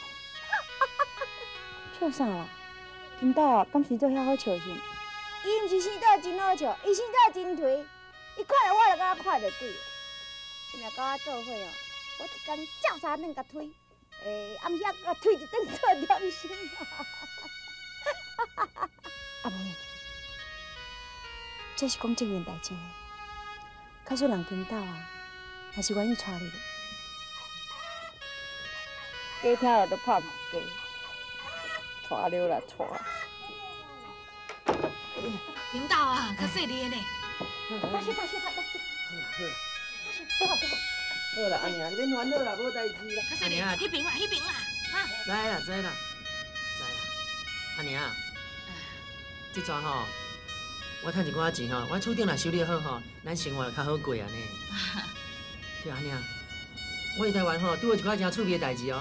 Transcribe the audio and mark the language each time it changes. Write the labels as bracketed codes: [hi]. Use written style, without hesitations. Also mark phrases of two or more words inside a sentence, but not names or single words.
[nan] 笑啥啦？金斗啊，敢生做遐好笑是？伊毋是生做真好笑，伊生做真颓。伊看到我就甲我看到鬼。今日甲我做伙哦，我一工照三顿甲推。暗时啊，甲推一顿做点心。阿文，这是讲正经代志呢。假使人金斗啊，也是愿意娶你的。假听了都拍唔假，娶了啦娶。金斗啊，较细腻的呢。多谢多谢多谢。好啦，阿娘，你免烦恼啦，无代志啦。较细腻，迄边啦，迄边啦，哈。知啦，知啦，知啦。阿娘，这阵吼，我趁一寡钱吼，我厝顶若修理好吼，咱生活就较好过啊呢。对阿娘，我伫台湾吼，拄到一寡真趣味的代志哦。